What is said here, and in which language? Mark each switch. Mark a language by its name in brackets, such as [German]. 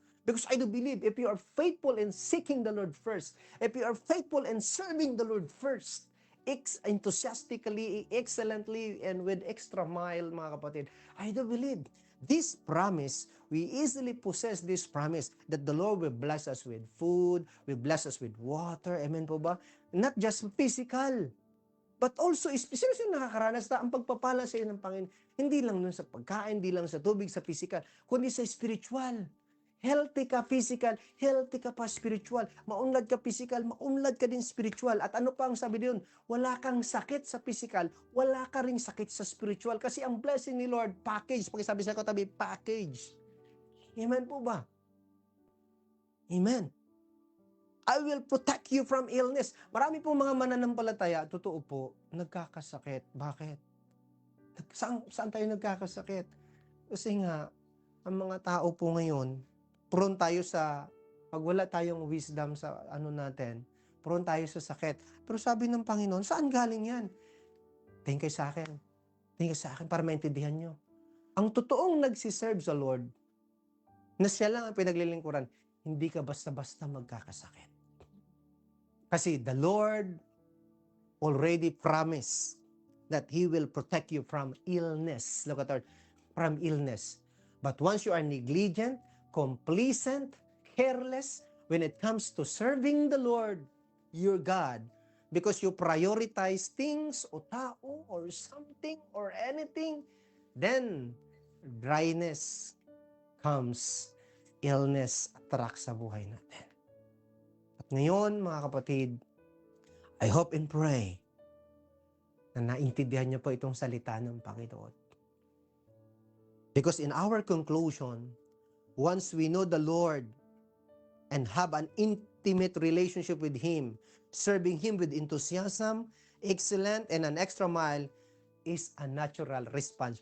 [English] Because I do believe, if you are faithful in seeking the Lord first, if you are faithful in serving the Lord first, enthusiastically, excellently, and with extra mile, [Filipino] mga kapatid, [English] I do believe, this promise, we easily possess this promise that the Lord will bless us with food, will bless us with water, [Filipino] amen po ba? [English] Not just physical, but also, [Filipino] sino nakakaranas na ang pagpapala sa iyo ng Panginoon, hindi lang nun sa pagkain, hindi lang sa tubig, sa physical, kundi sa spiritual. Healthy ka physical, healthy ka pa spiritual. Maunlad ka physical, maunlad ka din spiritual. At ano pa ang sabi doon? Wala kang sakit sa physical, wala ka ring sakit sa spiritual. Kasi ang blessing ni Lord, package. Pakisabi sa katabi, package. Amen po ba? Amen. [English] I will protect you from illness. [Filipino] Marami pong mga mananampalataya, totoo po, nagkakasakit. Bakit? Saan tayo nagkakasakit? Kasi nga, ang mga tao po ngayon, prone tayo sa, pag wala tayong wisdom sa ano natin, prone tayo sa sakit. Pero sabi ng Panginoon, saan galing yan? Tingin kayo sa akin. Tingin kayo sa akin para maintindihan nyo. Ang totoong nagsiserve sa Lord, na siya lang ang pinaglilingkuran, hindi ka basta-basta magkakasakit. Kasi [English] the Lord already promised that He will protect you from illness. Look at that, from illness. But once you are negligent, complacent, careless, when it comes to serving the Lord, your God, because you prioritize things [Filipino] o tao [English] or something or anything, then dryness comes, illness attract [Filipino] sa buhay natin. At ngayon, mga kapatid, [English] I hope and pray [Filipino] na naintindihan niyo po itong salita ng Panginoon. [English] Because in our conclusion, once we know the Lord and have an intimate relationship with Him, serving Him with enthusiasm, excellent, and an extra mile is a natural response.